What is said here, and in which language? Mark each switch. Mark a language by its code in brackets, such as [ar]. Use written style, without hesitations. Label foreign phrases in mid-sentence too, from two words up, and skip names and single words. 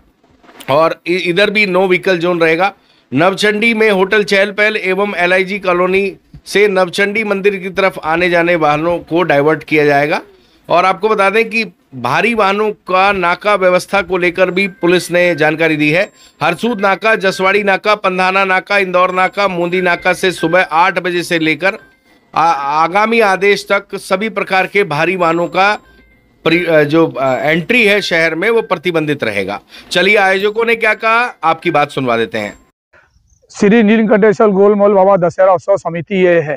[hi] और इधर भी [en] no vehicle zone [hi] रहेगा। नवचंडी में होटल चहल पहल एवं एलआईजी कॉलोनी से नवचंडी मंदिर की तरफ आने जाने वाहनों को डाइवर्ट किया जाएगा। और आपको बता दें कि भारी वाहनों का नाका व्यवस्था को लेकर भी पुलिस ने जानकारी दी है। हरसूद नाका, जसवाड़ी नाका, पंधाना नाका, इंदौर नाका, मोदी नाका से सुबह 8 बजे से लेकर आगामी आदेश तक सभी प्रकार के भारी वाहनों का जो एंट्री है शहर में वो प्रतिबंधित रहेगा। चलिए आयोजकों ने क्या कहा, आपकी बात सुनवा देते हैं। श्री नीलकंठेश्वर गोलमोल बाबा दशहरा उत्सव समिति ये है।